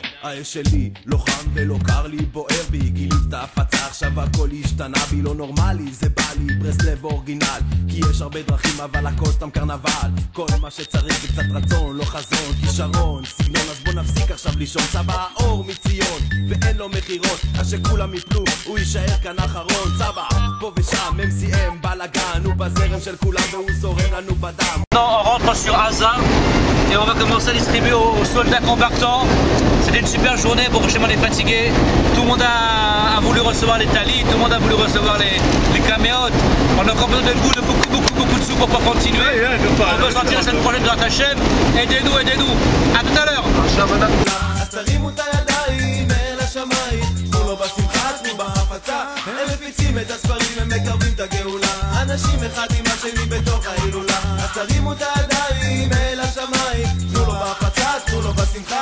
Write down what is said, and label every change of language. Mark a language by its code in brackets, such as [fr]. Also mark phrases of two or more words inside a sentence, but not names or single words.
[he] האש שלי לא חם ולא קר לי, בוער בי, גילי את ההפצה, עכשיו הכל השתנה בי, לא נורמלי, זה בא לי ברסלב אורגינל, כי יש הרבה דרכים אבל הכל סתם קרנבל. כל מה שצריך זה קצת רצון, לא חזון, כישרון, סגנון, אז בוא נפסיק עכשיו לישון. צבא האור מציון ואין לו מחירות, אז שכולם יפלו הוא יישאר כאן אחרון. צבא פה ושם MCM בלגן, הוא בזרם של כולם והוא זורם לנו בדם. [fr] On rentre sur Gaza et on va commencer à distribuer aux soldats combattants. C'était une super journée, bon, chez moi on est fatigué. Tout le monde a voulu recevoir les talis, tout le monde a voulu recevoir les caméotes. On a encore besoin de vous, de beaucoup de sous pour pouvoir continuer. On veut sortir la semaine prochaine de Hachem. Aidez-nous, aidez-nous. À tout à l'heure. [he] אז תרימו את הידיים אל השמיים, תנו לו בשמחה, תנו בהפצה. הם מפיצים את הספרים, הם מקרבים את הגאולה, אנשים אחד עם השני בתוך ההילולה, אז תרימו את הידיים אל השמיים, תנו לו בהפצה, תנו לו בשמחה.